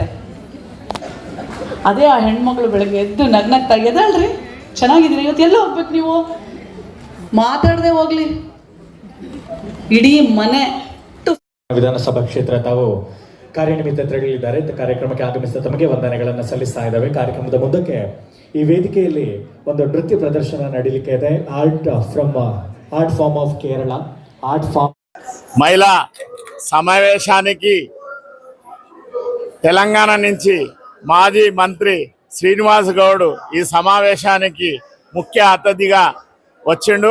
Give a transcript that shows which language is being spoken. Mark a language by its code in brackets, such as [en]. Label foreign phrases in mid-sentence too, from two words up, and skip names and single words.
[kn] ಅದೇ ಆ ಹೆಣ್ಮಗಳು ಬೆಳಗ್ಗೆ ಎದ್ದು ನಗ್ನಗ್ತಾ ಎದಳ್ರಿ, ಚೆನ್ನಾಗಿದ್ದೀರಿ, ಇವತ್ತು ಎಲ್ಲ ಹೋಗ್ಬೇಕು ನೀವು, ಮಾತಾಡದೆ ಹೋಗ್ಲಿ, ಇಡೀ ಮನೆ. ವಿಧಾನಸಭಾ ಕ್ಷೇತ್ರ ತಾವು ಕಾರ್ಯನಿಮಿತ್ತ ತೆರಳಿದ್ದಾರೆ. ಕಾರ್ಯಕ್ರಮಕ್ಕೆ ಆಗಮಿಸಿದ ತಮಗೆ ವಂದನೆಗಳನ್ನು ಸಲ್ಲಿಸ್ತಾ ಇದ್ದಾವೆ. ಕಾರ್ಯಕ್ರಮದ ಮುಂದಕ್ಕೆ ಈ ವೇದಿಕೆಯಲ್ಲಿ ಒಂದು ನೃತ್ಯ ಪ್ರದರ್ಶನ ನಡೀಲಿಕ್ಕೆ ಇದೆ. [en] art form of Kerala art form [te] మహిళా సమావేశానికి తెలంగాణ నుంచి మాజీ మంత్రి శ్రీనివాస్ గౌడ్ ఈ సమావేశానికి ముఖ్య అతిథిగా వచ్చిండు.